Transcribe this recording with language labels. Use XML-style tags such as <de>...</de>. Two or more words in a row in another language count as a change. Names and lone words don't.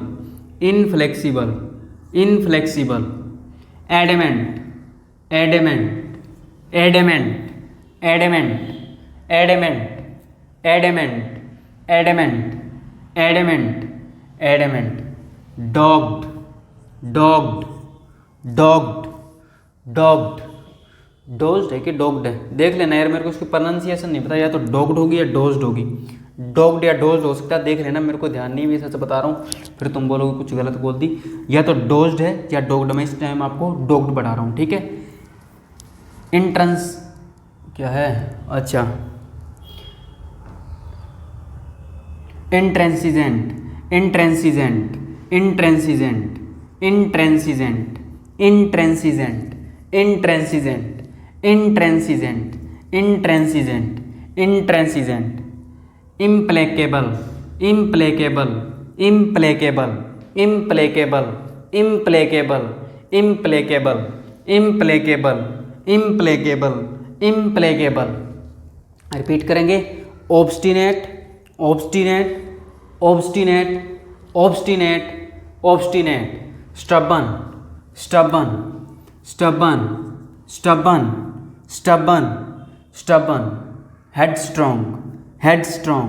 <en>inflexible, inflexible, adamant, adamant, adamant, adamant, adamant, adamant, adamant, adamant, adamant, dogged, dogged, dogged, dogged,</en> <hi>डोज्ड है कि डॉग्ड है, देख लेना यार, मेरे को उसकी प्रोनाउंसिएशन नहीं पता, या तो डॉग्ड होगी या डोज्ड होगी, डॉग्ड या डोज्ड हो सकता है, देख लेना, मेरे को ध्यान नहीं है, सच बता रहा हूँ, फिर तुम बोलोगे कुछ गलत बोल दी। या तो डोज्ड है या डॉग्ड, मैं इस टाइम आपको डॉग्ड बढ़ा रहा हूँ, ठीक है। इंट्रेंस क्या है? अच्छा,</hi> <en>intransigent, intransigent, intransigent, intransigent, intransigent, intransigent, intransigent, intransigent, intransigent, implacable, implacable, implacable, implacable, implacable, implacable, implacable, implacable, implacable।</en> <hi>रिपीट करेंगे,</hi> <en>obstinate, obstinate, obstinate, obstinate, obstinate, stubborn, stubborn, stubborn, stubborn, stubborn, stubborn, headstrong, headstrong,</en>